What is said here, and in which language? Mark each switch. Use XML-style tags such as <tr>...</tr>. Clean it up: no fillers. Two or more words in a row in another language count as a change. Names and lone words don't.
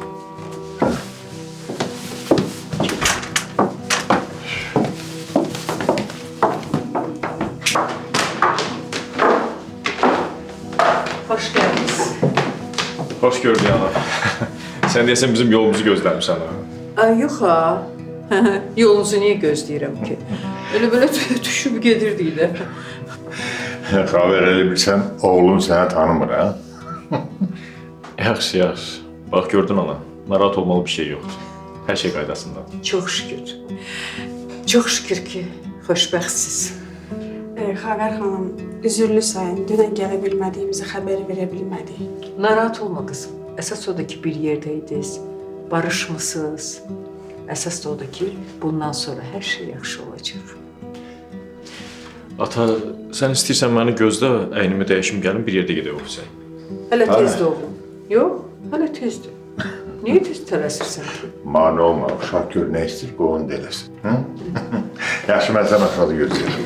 <tr>Hoş geldiniz. Hoş gördük ana.</tr> <az>Sen deyəsən bizim yolumuzu gözləmişsən ha.</az> <tr>Ay yok ha.</tr> <az>Yolunuzu niye gözləyirəm ki?</az> <tr>Öyle böyle düşüp gedirdiydi.</tr> <az>Xavər, elə bilsən, oğlun səni tanımır, ha? Yaxşı, yaxşı. Bax gördün ana, narahat olmalı bir şey yoxdur. Hər şey qaydasındadır.</az> <tr>Çok şükür. Çok şükür</tr> <az>ki xoşbəxtsiz. Xavər xanım, üzürlü sayın, dünən gələ bilmədiyimizi xəbər verə bilmədik.</az> <tr>Narahat olma kızım. Esas o da ki bir yerdeydiniz. Barışmışsınız. Esas da o da ki bundan sonra her şey yaxşı olacak.</tr> <az>Ata, sən istəyirsən məni gözlə, əynimi dəyişim gəlim bir yerdə gedək ofisə.</az> <tr>Hele tezdi oğlum. Yok, hele tezdi.</tr> <az>Niye tez tələsirsən ki? Mane olma, uşaq gör nə istəyir, bu onu da eləsin. Hı? Yaxşı, mən sənə aşağıda gözləyirəm.</az>